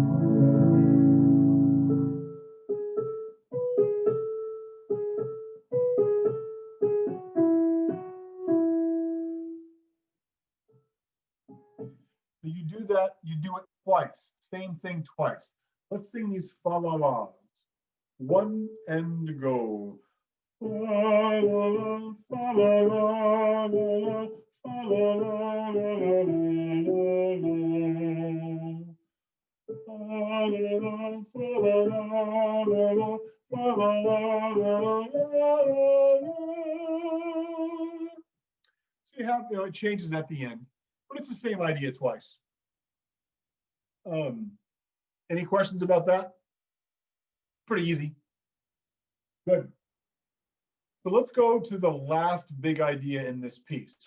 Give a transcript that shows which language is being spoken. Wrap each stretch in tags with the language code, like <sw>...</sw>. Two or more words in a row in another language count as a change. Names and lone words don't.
<en>So you do that, you do it twice, same thing twice. Let's sing these fa la las. One and go. Fa la la, fa la la, la la, fa la la, la la, la la. Fa la la, fa la la, la la, fa la la, la la, la. So you have, it changes at the end, but it's the same idea twice. Any questions about that? Pretty easy. Good. So let's go to the last big idea in this piece.</en>